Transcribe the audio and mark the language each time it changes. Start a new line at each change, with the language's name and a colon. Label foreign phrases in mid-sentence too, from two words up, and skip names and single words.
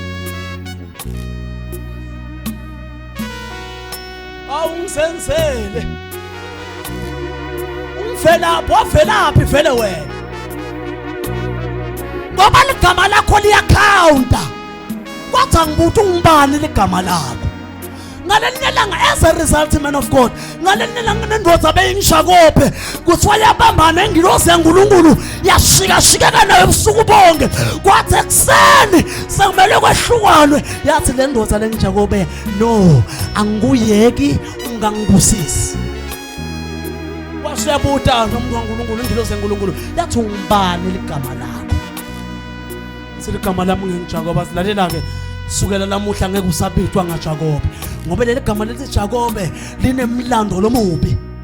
Swati: Awungizenzele ungvelaphi wavelaphi vele wena ngoba ligama lakho liyakhawunta kwathi ngibuthi ungibani ligama lakho ngalenye langa as
English: a result man of God
Swati: ngalenye langa nendoda beyingishakophe kuthiwa yabambana engilosi yaNkulunkulu yashika nayo ebusuku bonke kwathi ekseni sekumele kwehlukanwe yathi le ndoda lengijakobe no angikuyeki ungangibusisi washabuta nomuntu waNkulunkulu ingilosi yaNkulunkulu yathi ungibani ligama lakho siligama lami ngijakobe silalela ke sukela lamuhla ngeke usabithwa ngaJakobe ngoba leli gama lethi Jakobe linemlando lomubi.